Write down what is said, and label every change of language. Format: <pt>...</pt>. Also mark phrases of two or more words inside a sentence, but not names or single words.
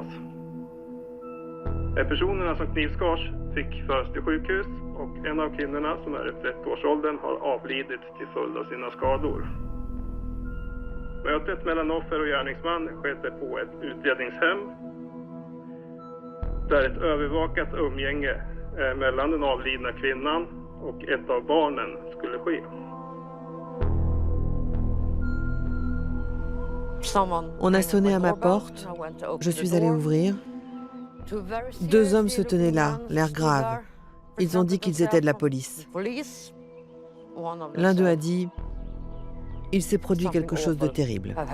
<sv>Personerna som knivskars fick föras till sjukhus och en av kvinnorna som är i 30-årsåldern har avlidit till följd av sina skador. Mötet mellan offer och gärningsman skedde på ett utredningshem där ett övervakat umgänge mellan den avlidna kvinnan och ett av barnen skulle ske.</sv> <fr>On a sonné à ma porte, je suis allée ouvrir. 2 hommes se tenaient là, l'air grave. Ils ont dit qu'ils étaient de la police. L'un d'eux a dit « Il s'est produit quelque chose de terrible ».</fr>